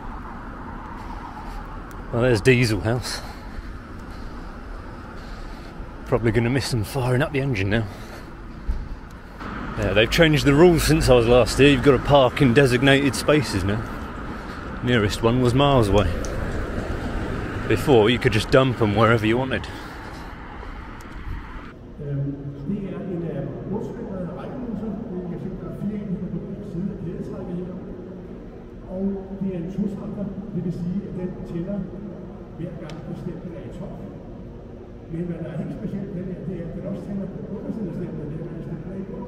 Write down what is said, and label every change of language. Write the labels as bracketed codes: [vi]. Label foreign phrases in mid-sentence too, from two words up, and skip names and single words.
[en] Well, there's Diesel House. Probably going to miss them firing up the engine now. Yeah, they've changed the rules since I was last here. You've got to park in designated spaces now. Nearest one was miles away. Before, you could just dump them wherever you wanted. [da] Det vil sige, at den tænder hver gang bestemten er i top. Men hvad der er helt specielt ved det, det er, at den også tænder på undersiden af stemmen, det er, at stemmen er i bund.